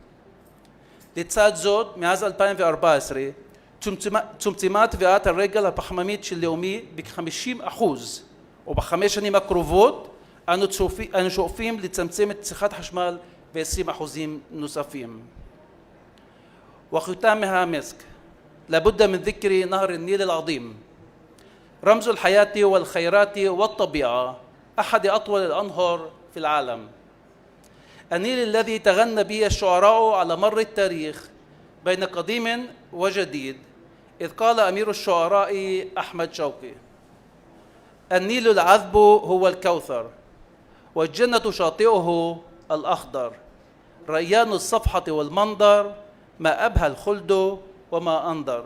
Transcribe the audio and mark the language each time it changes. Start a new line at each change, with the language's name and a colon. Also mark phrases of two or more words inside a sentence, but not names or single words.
Hebrew: לצד זאת, מאז 2014, צומצמה טביעת הרגל הפחממית של לאומי ב-50%, ובחמש שנים הקרובות אנו שואפים לצמצם את צריכת החשמל ב-20% נוספים.
Arabic: وختامها مسك لابد من ذكر نهر النيل العظيم رمز الحياة والخيرات والطبيعة أحد أطول الأنهار في العالم. النيل الذي تغنى به الشعراء على مر التاريخ بين قديم وجديد، إذ قال أمير الشعراء أحمد شوقي: النيل العذب هو الكوثر، والجنة شاطئه الأخضر، ريان الصفحة والمنظر، ما أبهى الخلد وما أنظر.